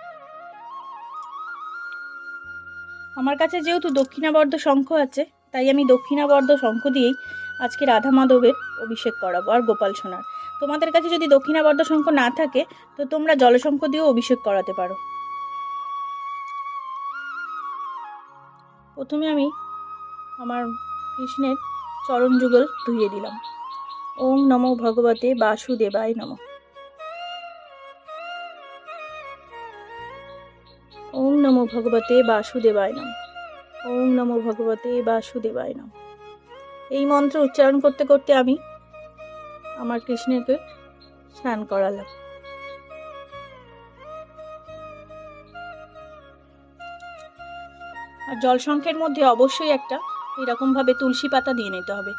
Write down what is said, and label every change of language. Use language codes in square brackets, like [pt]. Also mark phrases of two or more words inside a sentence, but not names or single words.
[bn] আমার কাছে যেহেতু দক্ষিণাবর্ত শঙ্খ আছে, তাই আমি দক্ষিণাবর্ত শঙ্খ দিয়েই আজকে রাধা মাধবের অভিষেক করাবো আর গোপাল সোনার। তোমাদের কাছে যদি দক্ষিণাবর্ত শঙ্খ না থাকে তো তোমরা জলশঙ্খ দিয়েও অভিষেক করাতে পারো। প্রথমে আমি আমার কৃষ্ণের চরণ যুগল ধুইয়ে দিলাম। [sa] ॐ नमो भगवते वासुदेवाय नमः। ॐ नमो भगवते वासुदेवाय नमः। ॐ नमो भगवते वासुदेवाय नमः। [bn] এই মন্ত্র উচ্চারণ করতে করতে আমি আমার কৃষ্ণকে স্নান করালাম। আর জলশঙ্খের মধ্যে অবশ্যই একটা এরকমভাবে তুলসী পাতা দিয়ে নিতে হবে।